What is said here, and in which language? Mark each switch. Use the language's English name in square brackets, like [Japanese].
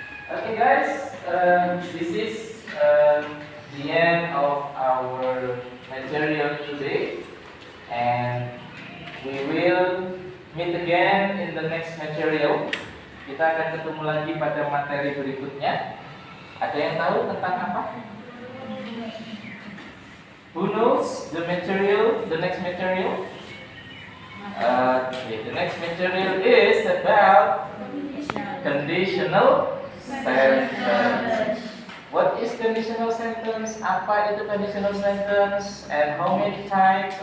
[English] Okay, guys, this is the end of our material today, and we will meet again in the next material. [Indonesian] Kita akan ketemu lagi pada materi berikutnya. Ada yang tahu tentang apa? [English] Who knows the material, the next material? Okay, the next material is about conditional sentence. What is conditional sentence? [Indonesian] Apa itu [English] conditional sentence? And how many types?